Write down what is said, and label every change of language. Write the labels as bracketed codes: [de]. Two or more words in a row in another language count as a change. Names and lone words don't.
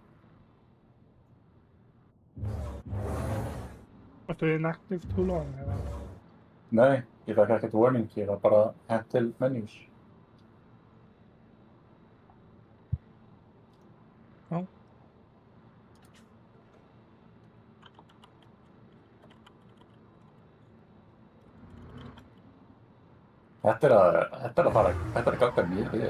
[en] Vartu inactive too long, [is] eða? Nei, ég fekk ekkert warning, ég var bara hent til menus. Já. Þetta er að ganga mjög vel.